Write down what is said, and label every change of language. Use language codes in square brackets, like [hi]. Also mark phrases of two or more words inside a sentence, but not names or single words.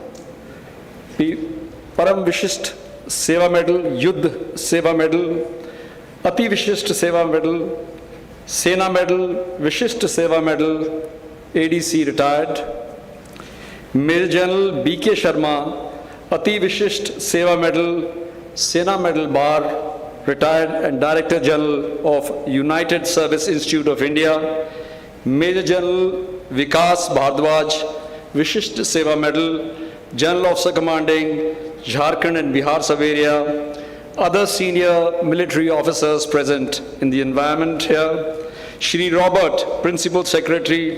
[en] Param Vishisht Seva Medal, Yuddh Seva Medal, Ati Vishisht Seva Medal, Sena Medal, Vishisht Seva Medal, ADC retired, Major General B.K. Sharma, Ati Vishisht Seva Medal, Sena Medal Bar, retired, and Director General of United Service Institute of India, Major General Vikas Bhardwaj, Vishisht Seva Medal, General Officer Commanding Jharkhand and Bihar Sub-area, other senior military officers present in the environment here, Shri Robert, Principal Secretary